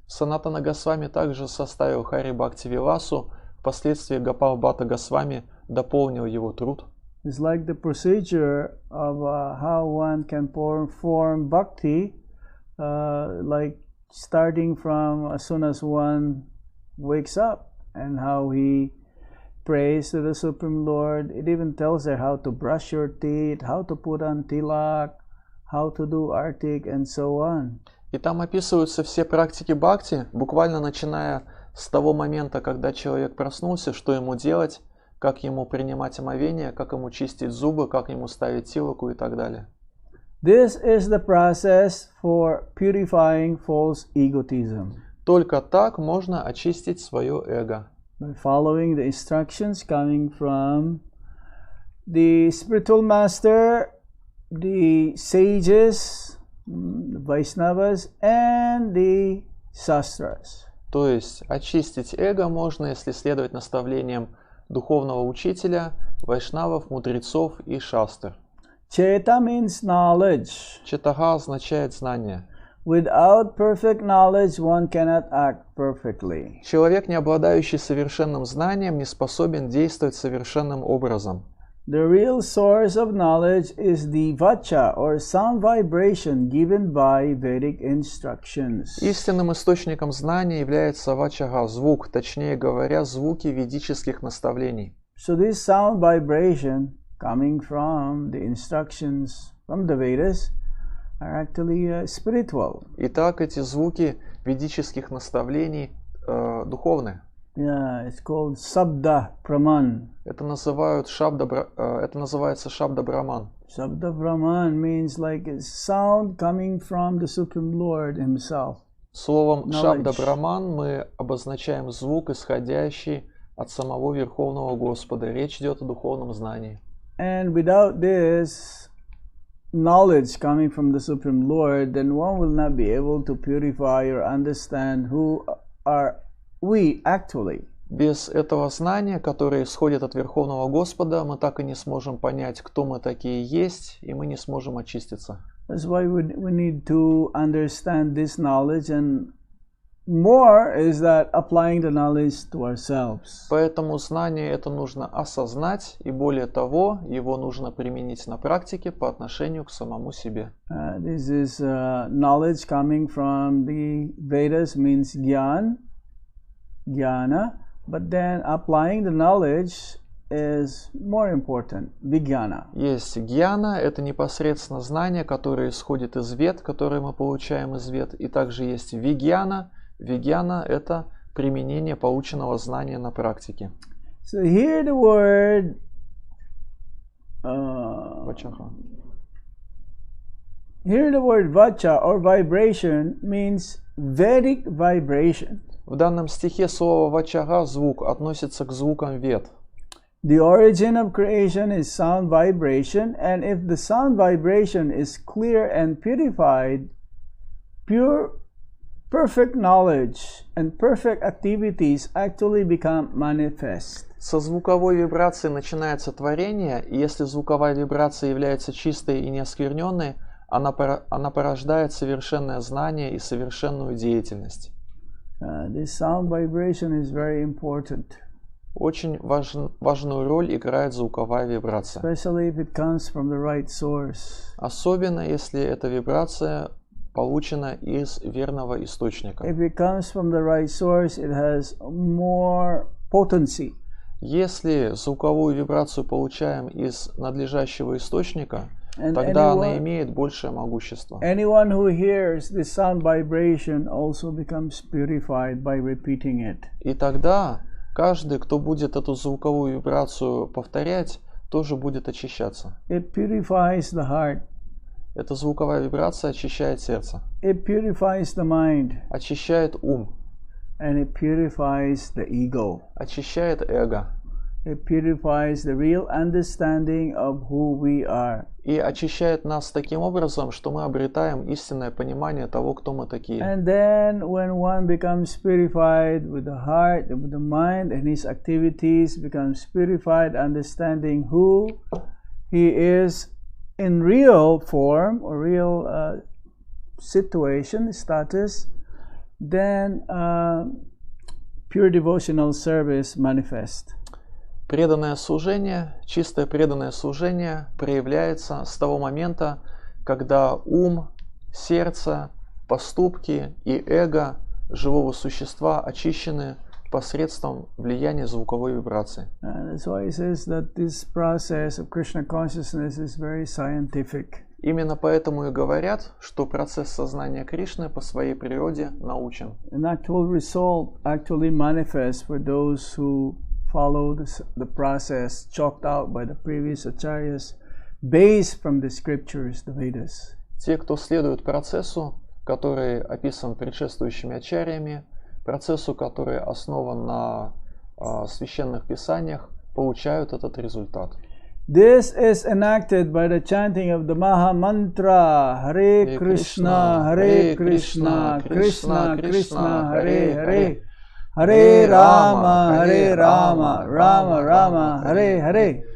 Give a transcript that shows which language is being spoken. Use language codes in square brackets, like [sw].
[ru] Санатана Госвами также составил Хари Бхакти Виласу, впоследствии Гопал Бхатта Госвами дополнил его труд. [en] It's like the procedure of how one can perform bhakti, like starting from as soon as one wakes up, and how he prays to the Supreme Lord. It even tells there how to brush your teeth, how to put on tilak, how to do artik, and so on. [ru] И там описываются все практики бхакти, буквально начиная с того момента, когда человек проснулся, что ему делать, как ему принимать омовение, как ему чистить зубы, как ему ставить тилаку и так далее. [en] This is the process for purifying false egotism. [ru] Только так можно очистить свое эго. [en] By following the instructions coming from the spiritual master, the sages, the Vaishnavas, and the Shastras. [ru] То есть очистить эго можно, если следовать наставлениям духовного учителя, вайшнавов, мудрецов и шастр. [en] Cheta means knowledge. [ru] Четага означает знание. [en] Without perfect knowledge, one cannot act perfectly. [ru] Человек, не обладающий совершенным знанием, не способен действовать совершенным образом. [en] The real source of knowledge is the vacha, or sound vibration given by Vedic instructions. [ru] Истинным источником знания является вачага, звук, точнее говоря, звуки ведических наставлений. [en] So this sound vibration coming from the instructions from the Vedas are actually spiritual. [ru] Итак, эти звуки ведических наставлений духовные. [en] Yeah, it's called Sabda Praman. [ru] Это называется Шабда Браман. [en] Sabda Brahman means like a sound coming from the Supreme Lord Himself. [ru] Словом Шабда Браман мы обозначаем звук, исходящий от самого Верховного Господа. Речь идет о духовном знании. [en] And without this knowledge coming from the Supreme Lord, then one will not be able to purify or understand who are we actually. [ru] Без этого знания, которое исходит от Верховного Господа, мы так и не сможем понять, кто мы такие есть, и мы не сможем очиститься. [en] That's why we need to understand this knowledge and more is that applying the knowledge to ourselves. [ru] Поэтому знание это нужно осознать, и более того, его нужно применить на практике по отношению к самому себе. [en] This is knowledge coming from the Vedas, means jnana, but then applying the knowledge is more important, vijnana. [ru] Есть гьяна, это непосредственно знание, которое исходит из вед, которое мы получаем из вед, и также есть вигьяна. Вигьяна – это применение полученного знания на практике. [en] So here the word [ru] Вачаха. [en] here the word vacha or vibration means Vedic vibration. [ru] В данном стихе слово вачага, звук, относится к звукам вед. [en] The origin of creation is sound vibration, and if the sound vibration is clear and purified, perfect knowledge and perfect activities actually become manifest. [ru] Со звуковой вибрации начинается творение, и если звуковая вибрация является чистой и неоскверненной, она порождает совершенное знание и совершенную деятельность. [en] This sound vibration is very important. [ru] Очень важную роль играет звуковая вибрация. [en] Especially if it comes from the right source. [ru] Особенно если эта вибрация получена из верного источника. [en] If it comes from the right source, it has more potency. [ru] Если звуковую вибрацию получаем из надлежащего источника, тогда она имеет большее могущество. [en] Anyone who hears this sound vibration also becomes purified by repeating it. [ru] И тогда каждый, кто будет эту звуковую вибрацию повторять, тоже будет очищаться. [en] It purifies the heart. [ru] Эта звуковая вибрация очищает сердце. [en] It purifies the mind. [ru] Очищает ум. [en] And it purifies the ego. [ru] Очищает эго. [en] It purifies the real understanding of who we are. [ru] И очищает нас таким образом, что мы обретаем истинное понимание того, кто мы такие. [en] And then when one becomes purified with the heart, with the mind, and his activities becomes purified, understanding who he is in real form or real situation, status, then pure devotional service manifests. [ru] Преданное служение, чистое преданное служение проявляется с того момента, когда ум, сердце, поступки и эго живого существа очищены посредством влияния звуковой вибрации. [en] That's why he says that this process of Krishna consciousness is very scientific. [ru] Именно поэтому и говорят, что процесс сознания Кришны по своей природе научен. [en] An actual result actually manifests for those who follow the process chalked out by the previous acharyas based from the scriptures, the Vedas. [ru] Те, кто следует процессу, который описан предшествующими ачарьями, процессу, который основан на священных писаниях, получают этот результат. [en] This is enacted by the chanting of the Maha Mantra Hare Krishna, Hare Krishna, Krishna Krishna, Hare Hare, Hare Rama, Rama Rama, Hare Hare.